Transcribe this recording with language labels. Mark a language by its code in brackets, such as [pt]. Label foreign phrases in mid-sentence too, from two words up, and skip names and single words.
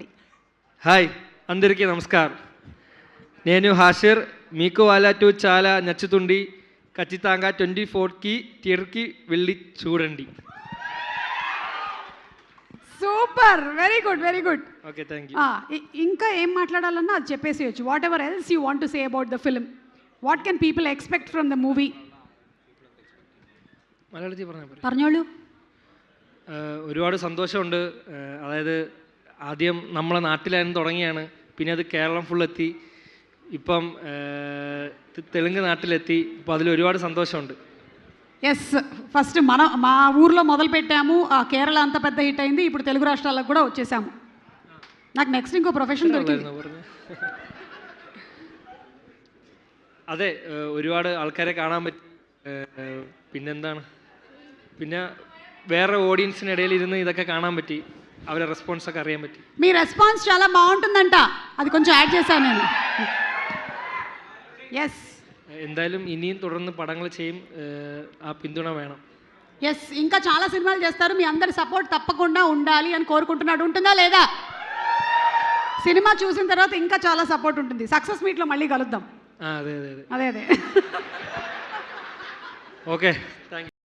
[te] హాయ్, అందరికీ నమస్కారం. నేను హాషర్. మీకు వాళ్ళ 2 చాలా నచ్చుతుంది. ఖచ్చితంగా 24కి థియేటర్కి వెళ్ళి చూడండి. [en] super, very good very good. okay, thank you. [te] ఇంకా ఏం మాట్లాడాలన్నా అది చెప్పేసేయచ్చు. [en] whatever else you want to say about the film, what can people expect from the movie? [ml] മലയാളത്തിൽ പറഞ്ഞോളൂ. ഒരുപാട് സന്തോഷമുണ്ട്. അതായത് ആദ്യം നമ്മളെ നാട്ടിലായിരുന്നു തുടങ്ങിയാണ്, പിന്നെ അത് കേരളം ഫുൾ എത്തി, ഇപ്പം തെലുങ്ക് నాటిലെത്തി. അപ്പോൾ അതിൽ ഒരുപാട് సంతోషമുണ്ട്. [te] ఎస్, ఫస్ట్ మా ఊర్లో మొదలు పెట్టాము, కేరళ అంత పెద్ద హిట్ అయింది, ఇప్పుడు తెలుగు రాష్ట్రాలకు కూడా వచ్చేసాము. నాకు నెక్స్ట్ ఇంకో ప్రొఫెషన్ దొరికింది. [ml] അതെ, ഒരുപാട് ആൾക്കാരെ കാണാൻ പറ്റി. പിന്നെന്താണ്, പിന്നെ വേറെ ഓഡിയൻസിനിടയിൽ ഇരുന്ന് ഇതൊക്കെ കാണാൻ പറ്റി, അവരെ റെസ്പോൺസൊക്കെ അറിയാൻ പറ്റി. [te] మీ రెస్పాన్స్ చాలా బాగుంటుందంట, అది కొంచెం యాడ్ చేశాను నేను. ఎస్, [ml] എന്തായാലും ഇനിയും തുടർന്ന് പടങ്ങൾ ചെയ്യും, ആ പിന്തുണ വേണം. [te] ఎస్, ఇంకా చాలా సినిమాలు చేస్తారు, మీ అందరి సపోర్ట్ తప్పకుండా ఉండాలి అని కోరుకుంటున్నాడు. ఉంటుందా లేదా? సినిమా చూసిన తర్వాత ఇంకా చాలా సపోర్ట్ ఉంటుంది. సక్సెస్ మీట్లో మళ్ళీ కలుద్దాం. అదే అదే అదే అదే. [en] okay, thank you.